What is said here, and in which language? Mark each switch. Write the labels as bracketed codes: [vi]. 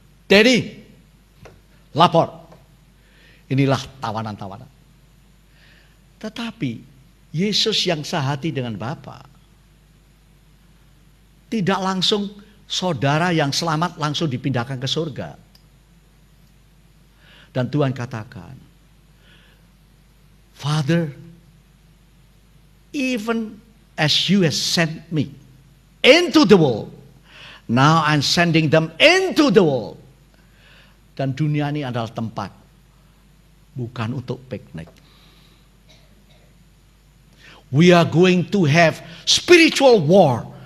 [id] Jadi, lapor. Inilah tawanan-tawanan. Tetapi, Yesus yang sehati dengan Bapa, tidak langsung saudara yang selamat langsung dipindahkan ke surga. Dan Tuhan katakan, [en] Father, even as you have sent me into the world, now I'm sending them into the world. [id] Dan dunia ini adalah tempat bukan untuk piknik. [en] We are going to have spiritual war.